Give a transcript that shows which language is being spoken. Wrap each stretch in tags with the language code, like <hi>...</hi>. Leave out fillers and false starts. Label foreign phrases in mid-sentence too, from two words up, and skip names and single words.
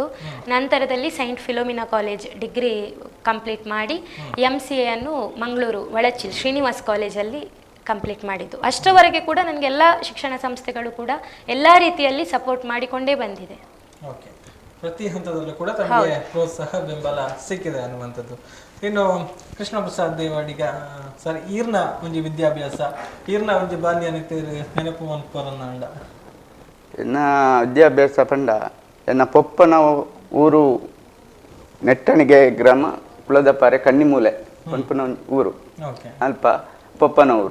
<kn>ನಂತರದಲ್ಲಿ ಸೈಂಟ್ ಫಿಲೋಮಿನಾ ಕಾಲೇಜ್</kn> <en>degree complete</en> <kn>ಮಾಡಿ MCA ಅನ್ನು ಮಂಗಳೂರು ವಳಚಿ ಶ್ರೀನಿವಾಸ್ ಕಾಲೇಜಲ್ಲಿ ಕಂಪ್ಲೀಟ್ ಮಾಡಿದ್ದು. ಅಷ್ಟರವರೆಗೆ ಕೂಡ ನನಗೆ ಎಲ್ಲ ಶಿಕ್ಷಣ ಸಂಸ್ಥೆಗಳು ಕೂಡ ಎಲ್ಲ ರೀತಿಯಲ್ಲಿ ಸಪೋರ್ಟ್ ಮಾಡಿಕೊಂಡೇ ಬಂದಿದೆ. ಓಕೆ, ಪ್ರತಿ ಹಂತದಲ್ಲೂ ಕೂಡ ತಮಗೆ ಪ್ರೋತ್ಸಾಹ ಬೆಂಬಲ ಸಿಕ್ಕಿದೆ ಅನ್ನುವಂಥದ್ದು. ಇನ್ನು ಕೃಷ್ಣ ಪ್ರಸಾದ್ ದೇವಾಡಿಗ ಸರ್,</kn> <tcy>ಈರ್ನ ಒಂಜಿ ವಿದ್ಯಾಭ್ಯಾಸ, ಈರ್ನ ಒಂಜಿ ಬಾಲ್ಯ ನೆನಪು ಅನ್ಕೋರನ್ನ ಎನ್ನ ವಿದ್ಯಾಭ್ಯಾಸ ಪಂಡ ಎನ್ನ ಪೊಪ್ಪನ ಊರು ನೆಟ್ಟಣಿಗೆ ಗ್ರಾಮ ಕುಳದಪಾರೆ ಕಣ್ಣಿಮೂಲೆ ಪಂಪನ ಊರು ಅಲ್ಪ ಪಪ್ಪನ ಊರು.</tcy>